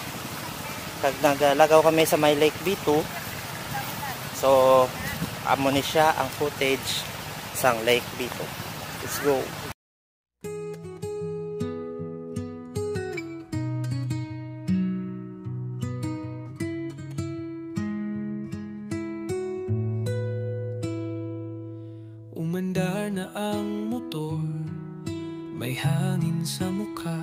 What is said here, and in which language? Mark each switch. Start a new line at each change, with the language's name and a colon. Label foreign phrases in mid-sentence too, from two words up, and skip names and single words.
Hiligaynon: Naglagaw kami sa my Lake Vito. So amo ni siya ang footage sang Lake Vito.
English: Let's go.
Filipino: Umandar na ang motor, may hangin sa mukha.